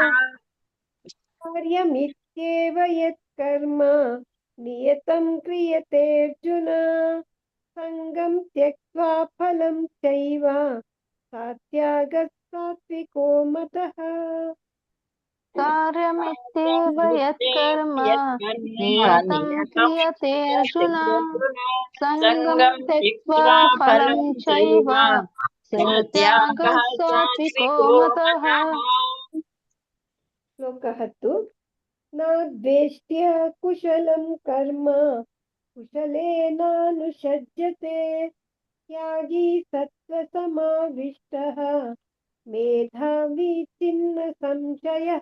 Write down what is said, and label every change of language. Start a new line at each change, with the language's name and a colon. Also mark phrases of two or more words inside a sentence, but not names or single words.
Sanskrit: कार्यमित्येव यत् कर्म नियतं क्रियते अर्जुन सङ्गं त्यक्त्वा फलं चैव सा त्याग सात्त्विको मतः. कार्यमित्येव यत् कर्म नियतं क्रियते अर्जुन सङ्गं त्यक्त्वा फलं चैव सा त्याग सात्त्विको मतः.
Kannada: ಶ್ಲೋಕ 10.
Sanskrit: न द्वेष्ट्य कुशलं कर्म कुशलेनानुषज्यते त्यागि सत्त्व समाविष्टः मेधावि छिन्न संशयः.